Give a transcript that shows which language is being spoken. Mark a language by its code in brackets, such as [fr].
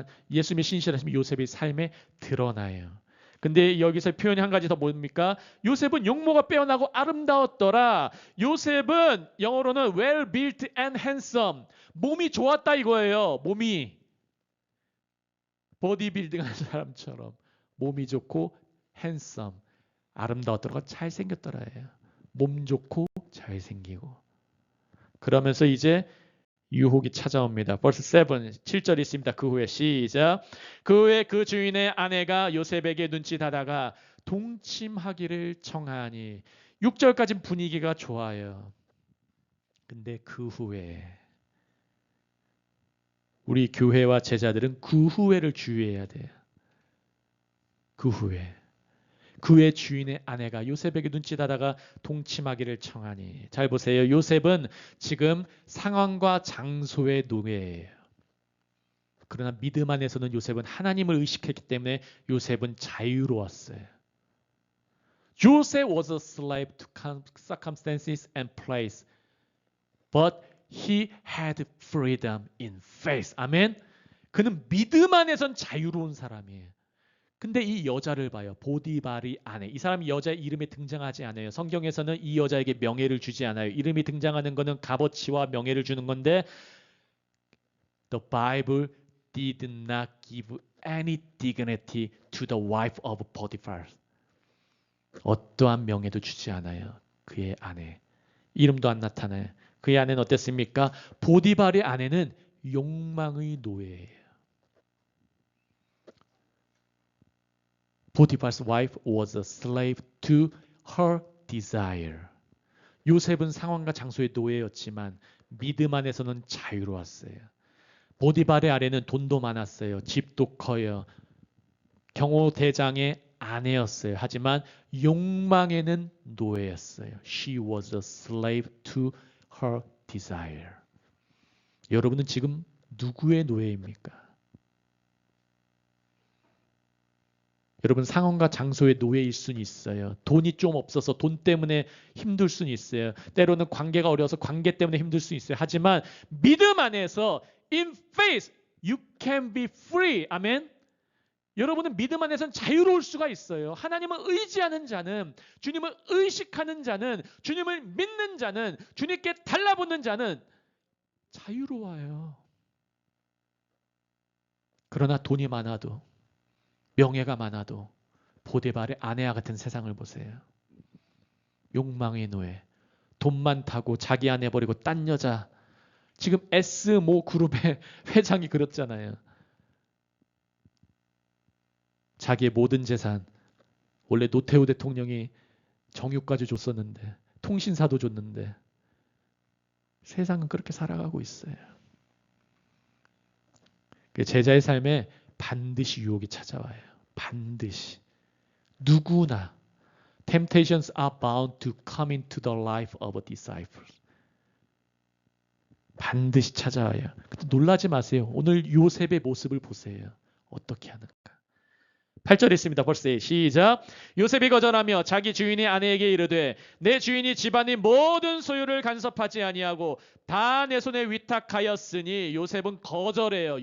[ko] 예수님의 신실하심이 요셉의 삶에 드러나요. 근데 여기서 표현이 한 가지 더 뭡니까? 요셉은 용모가 빼어나고 아름다웠더라. 요셉은 영어로는 [en] well built and handsome. [ko] 몸이 좋았다 이거예요. 몸이. 보디빌딩 하는 사람처럼 몸이 좋고 handsome. 아름다웠더라. 잘생겼더라예요. 몸 좋고 잘생기고. 그러면서 이제 유혹이 찾아옵니다. verse 7절이 있습니다. 그 후에 시작. 그 후에 그 주인의 아내가 요셉에게 눈짓하다가 동침하기를 청하니. 6절까지는 분위기가 좋아요. 근데 그 후에 우리 교회와 제자들은 그 후회를 주의해야 돼요. 그 후에. 그의 주인의 아내가 요셉에게 눈짓하다가 동침하기를 청하니. 잘 보세요. 요셉은 지금 상황과 장소의 노예예요. 그러나 믿음 안에서는 요셉은 하나님을 의식했기 때문에 요셉은 자유로웠어요. [en] Joseph was a slave to circumstances and place, but he had freedom in faith. [ko] 아멘. 그는 믿음 안에선 자유로운 사람이에요. 근데 이 여자를 봐요. 보디발의 아내. 이 사람이 여자의 이름에 등장하지 않아요. 성경에서는 이 여자에게 명예를 주지 않아요. 이름이 등장하는 것은 값어치와 명예를 주는 건데 [en] The Bible did not give any dignity to the wife of Potiphar. [ko] 어떠한 명예도 주지 않아요. 그의 아내. 이름도 안 나타나요. 그의 아내는 어땠습니까? 보디발의 아내는 욕망의 노예예요. [en] Potiphar's wife was a slave to her desire. [ko] 요셉은 상황과 장소의 노예였지만 믿음 안에서는 자유로웠어요. 보디발의 아내는 돈도 많았어요. 집도 커요. 경호대장의 아내였어요. 하지만 욕망에는 노예였어요. [en] She was a slave to her desire. [ko] 여러분은 지금 누구의 노예입니까? 여러분 상황과 장소의 노예일 수는 있어요. 돈이 좀 없어서 돈 때문에 힘들 수는 있어요. 때로는 관계가 어려워서 관계 때문에 힘들 수 있어요. 하지만 믿음 안에서 [en] in faith you can be free. [ko] 아멘. 여러분은 믿음 안에서는 자유로울 수가 있어요. 하나님을 의지하는 자는, 주님을 의식하는 자는, 주님을 믿는 자는, 주님께 달라붙는 자는 자유로워요. 그러나 돈이 많아도, 명예가 많아도 보디발의 아내와 같은 세상을 보세요. 욕망의 노예, 돈만 타고 자기 아내 버리고 딴 여자. 지금 S모 그룹의 회장이 그렇잖아요. 자기의 모든 재산, 원래 노태우 대통령이 정유까지 줬었는데, 통신사도 줬는데 세상은 그렇게 살아가고 있어요. 제자의 삶에 반드시 유혹이 찾아와요. 반드시. 누구나. [en] Temptations are bound to come into the life of a disciple. [ko] 반드시 찾아와요. 놀라지 마세요. 오늘 요셉의 모습을 보세요. 어떻게 하는가. 8절에 있습니다. 벌써 시작. 요셉이 거절하며 자기 주인의 아내에게 이르되 내 주인이 집안의 모든 소유를 간섭하지 아니하고 다 내 손에 위탁하였으니 요셉은 거절해요.